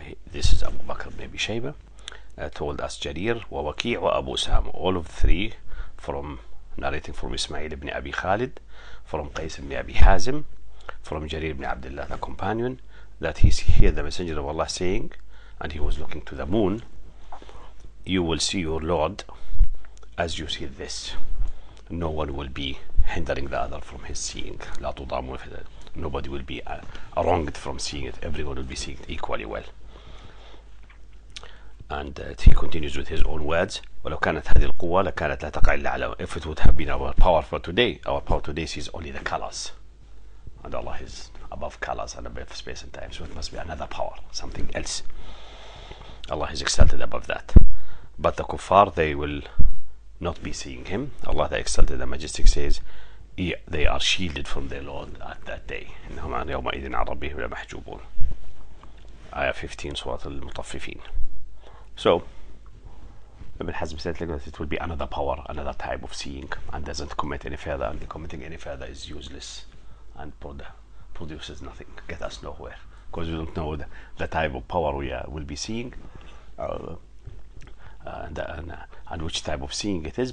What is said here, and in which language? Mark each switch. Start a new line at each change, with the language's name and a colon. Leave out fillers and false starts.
English: This is Abu Bakr ibn Abi Shayba. Told us Jarir wa Waki' wa Abu Sam, all of three from narrating from Ismail ibn Abi Khalid, from Qais ibn Abi Hazim, from Jarir ibn Abdullah, the companion, that he heard the Messenger of Allah saying, and he was looking to the moon: you will see your Lord as you see this. No one will be hindering the other from his seeing.
Arabic: لا تضامون في ذلك.
English: Nobody will be wronged from seeing it. Everyone will be seeing it equally well. And he continues with his own words:
Arabic: ولو كانت هذه القوة لكانت لا تقع إلا على.
English: If it would have been our power for today, our power today sees only the colors, and Allah is above colors and above space and time, so it must be another power, something else. Allah is exalted above that. But the kuffar, they will not be seeing him. Allah, the Exalted and Majestic, says they are shielded from their Lord at that day.
Arabic: إنهم عن يومئذ عن ربهم لمحجوبون.
English: Ayah 15 Surah Al-Mutaffifin. So Ibn Hazm said that it will be another power, another type of seeing, and doesn't commit any further, and committing any further is useless and produces nothing, get us nowhere, because we don't know the type of power we will be seeing and which type of seeing it is.